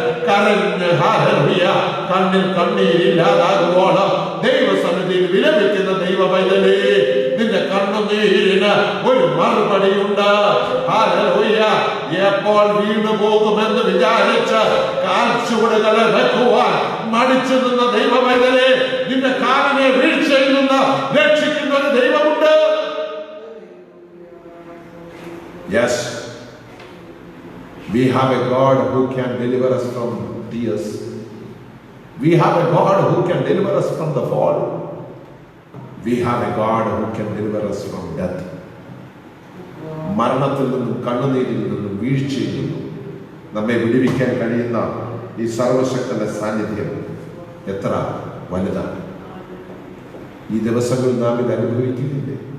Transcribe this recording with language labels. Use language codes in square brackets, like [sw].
[ml] കരഞ്ഞ് ഹല്ലേലൂയ കണ്ണിൽ കണ്ണീരില്ലാതാകുവോളം ദൈവസന്നിധിയിൽ വിലപിക്കുന്ന ദൈവ പൈതലേ, നിന്റെ കണ്ണുനീരിന് ഒരു മറുപടിയുണ്ട്. ഹല്ലേലൂയ. എപ്പോൾ വീണു പോകുമെന്ന് വിചാരിച്ച് കാൽച്ചുവടുകളെ വെക്കുവാൻ മടിച്ചു നിന്ന ദൈവ പൈതലേ, നിന്റെ കാലിനെ വീഴ്ചയിൽ നിന്ന് രക്ഷിക്കുന്ന ഒരു ദൈവമുണ്ട്. [en] Yes, we have a God who can deliver us from tears. We have a God who can deliver us from the fall. We have a God who can deliver us from death. [ml] മരണത്തിൽ നിന്നും കണ്ണുനീരിൽ നിന്നും വീഴ്ചയിൽ നിന്നും നമ്മെ വിടുവിക്കാൻ കഴിയുന്ന ഈ സർവശക്തന്റെ സാന്നിധ്യം എത്ര വലുതാണ്. ഈ ദിവസങ്ങളിൽ നാം ഇത് അനുഭവിക്കുന്നില്ലേ?